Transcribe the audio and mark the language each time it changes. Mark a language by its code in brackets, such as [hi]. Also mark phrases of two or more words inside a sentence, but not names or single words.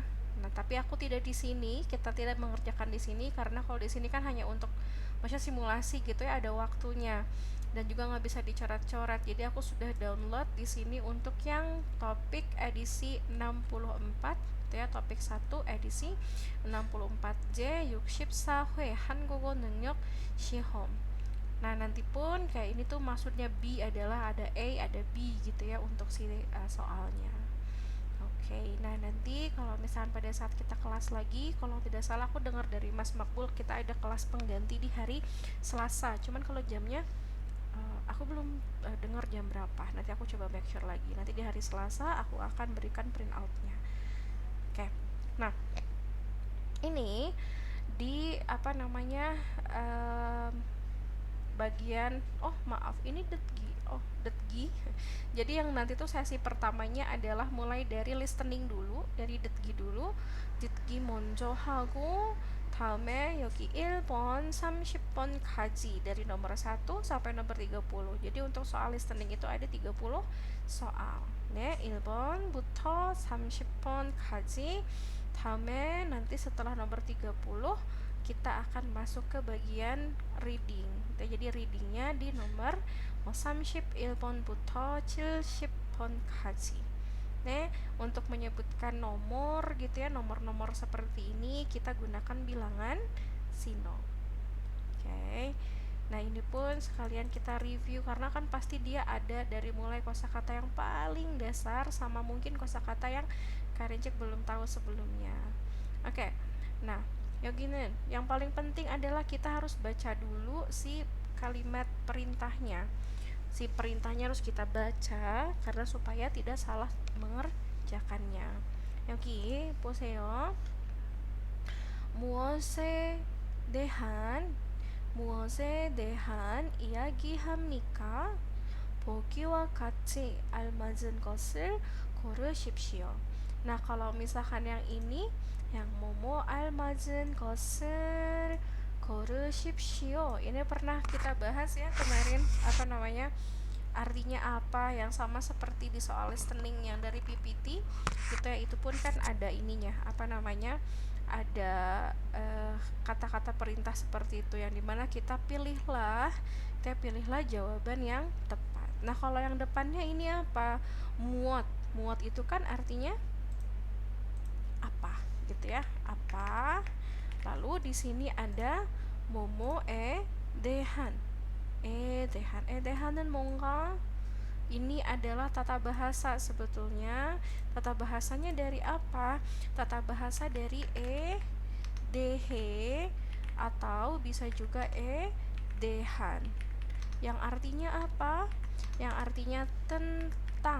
[id] Nah, tapi aku tidak di sini, kita tidak mengerjakan di sini karena kalau di sini kan hanya untuk maksudnya simulasi gitu ya, ada waktunya dan juga nggak bisa dicoret-coret. Jadi aku sudah download di sini untuk yang topik edisi 64 gitu ya, topik 1 edisi 64J [ko] 64회 한국어 능력 시험. [id] Nah, nanti pun kayak ini tuh maksudnya B adalah ada A, ada B gitu ya untuk si soalnya. Oke, nah nanti kalau misalnya pada saat kita kelas lagi, kalau tidak salah aku dengar dari Mas Makbul kita ada kelas pengganti di hari Selasa. Cuman kalau jamnya aku belum dengar jam berapa. Nanti aku coba [en] make sure [id] lagi. Nanti di hari Selasa aku akan berikan [en] print outnya. [id] Oke. Nah, ini di bagian ini detgi. Jadi yang nanti tuh sesi pertamanya adalah mulai dari listening dulu, dari detgi dulu. [ko] det기 먼저 하고 다음에 여기 1번, 30번까지 [id] dari nomor 1 sampai nomor 30. Jadi untuk soal listening itu ada 30 soal. [ko] 네, 1번부터 30번까지 다음에 [id] nanti setelah nomor 30 kita akan masuk ke bagian reading. Jadi readingnya di nomor [ko] 31번부터 70번까지. [id] Untuk menyebutkan nomor gitu ya, nomor-nomor seperti ini kita gunakan bilangan sino. Oke. Nah, ini pun sekalian kita review karena kan pasti dia ada dari mulai kosakata yang paling dasar sama mungkin kosakata yang Karincek belum tahu sebelumnya. Oke. Nah, 여기는 yang paling penting adalah kita harus baca dulu si kalimat perintahnya. Si perintahnya harus kita baca karena supaya tidak salah mengerjakannya. [ko] 여기 보세요. 무엇에 대한 이야기합니까? 보기와 같이 알맞은 것을 고르십시오. [id] Nah, kalau misalkan yang ini, yang [ko] 뭐뭐 알맞은 것을 고르십시오. [id] Ini pernah kita bahas ya kemarin, artinya apa, yang sama seperti di soal listening yang dari PPT gitu ya. Itu pun kan ada ininya, ada kata-kata perintah seperti itu yang dimana kita pilihlah jawaban yang tepat. Nah, kalau yang depannya ini apa? Muat itu kan artinya apa gitu ya, apa. Lalu di sini ada [ko] 뭐뭐 대한. Dehan은 뭔가? [id] Ini adalah tata bahasa sebetulnya. Tata bahasanya dari apa? Tata bahasa dari dehe atau bisa juga dehan. Yang artinya apa? Yang artinya tentang.